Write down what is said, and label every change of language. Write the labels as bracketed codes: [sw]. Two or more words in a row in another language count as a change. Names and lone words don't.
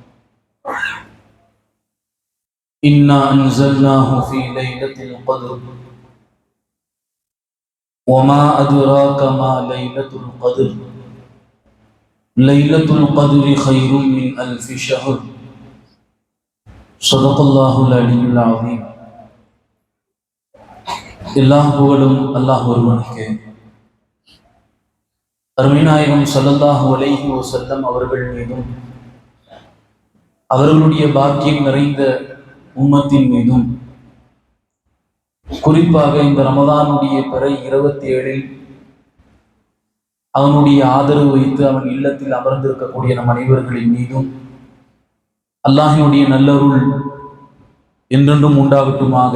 [ar] إنا أنزلناه في ليلة القدر وما أدراك ما ليلة القدر ليلة القدر خير من ألف شهر. صدق الله العلي العظيم. [ta] எல்லா புகழும் அல்லாஹ் ஒருவனுக்கே. அருமைநாயகம் [ar] صلى الله عليه وسلم [ta] அவர்கள் மீதும் அவர்களுடைய பாக்கியம் நிறைந்த உம்மத்தின் மீதும், குறிப்பாக இந்த ரமதானுடைய பிறை 27 அவனுடைய ஆதரவு வைத்து அவன் இல்லத்தில் அமர்ந்திருக்கக்கூடிய நம் அனைவர்களின் மீதும் அல்லாஹினுடைய நல்லருள் என்றென்றும் உண்டாகட்டுமாக.